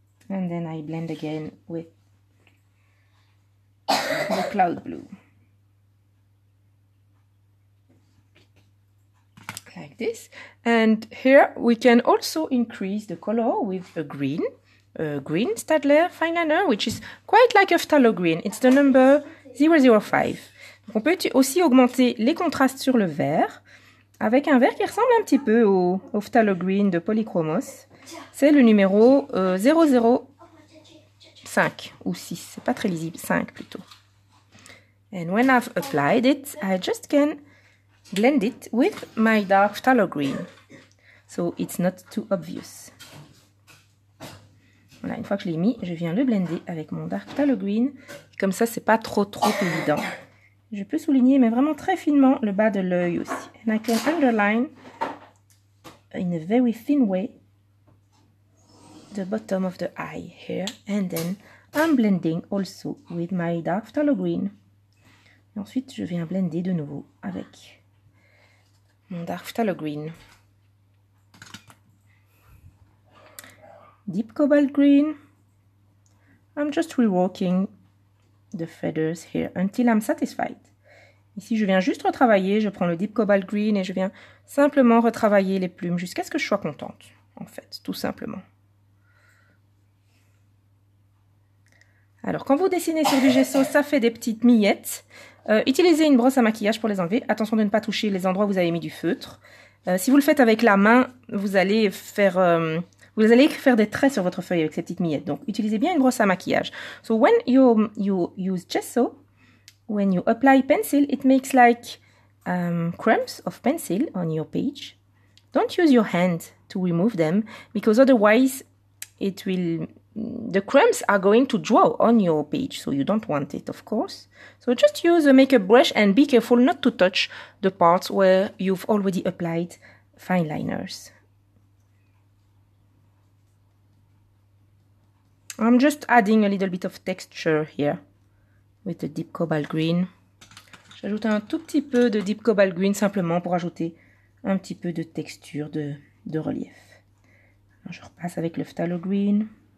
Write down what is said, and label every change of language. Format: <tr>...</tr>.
<en>And then I blend again with the cloud blue, like this. And here we can also increase the color with a green Staedtler fine liner, which is quite like a phthalo green. It's the number 005.</en> <fr>Donc on peut aussi augmenter les contrastes sur le vert avec un vert qui ressemble un petit peu au phthalo green de Polychromos. C'est le numéro 005 ou 6, c'est pas très lisible, 5 plutôt.</fr> <en>And when I've applied it, I just can blend it with my dark phthalo green, so it's not too obvious.</en> <fr>Voilà, une fois que je l'ai mis, je viens le blender avec mon dark phthalo green. Comme ça, c'est pas trop évident. Je peux souligner, mais vraiment très finement, le bas de l'œil aussi.</fr> <en>And I can underline in a very thin way the bottom of the eye here, and then I'm blending also with my dark phthalo green.</en> <fr>Et ensuite, je viens blender de nouveau avec mon dark phthalo green.</fr> <en>Deep cobalt green. I'm just reworking the feathers here until I'm satisfied.</en> <fr>Ici, je viens juste retravailler, je prends le deep cobalt green et je viens simplement retravailler les plumes jusqu'à ce que je sois contente, en fait, tout simplement. Alors, quand vous dessinez sur du gesso, ça fait des petites miettes. Utilisez une brosse à maquillage pour les enlever. Attention de ne pas toucher les endroits où vous avez mis du feutre. Si vous le faites avec la main, vous allez faire des traits sur votre feuille avec ces petites miettes. Donc, utilisez bien une brosse à maquillage.</fr> <en>So, when you use gesso, when you apply pencil, it makes like crumbs of pencil on your page. Don't use your hand to remove them, because otherwise the crumbs are going to draw on your page, so you don't want it, of course. So just use a makeup brush and be careful not to touch the parts where you've already applied fine liners. I'm just adding a little bit of texture here with the deep cobalt green.</en> <fr>J'ajoute un tout petit peu de deep cobalt green simplement pour ajouter un petit peu de texture, de relief. Alors, je repasse avec le phthalo green.</fr>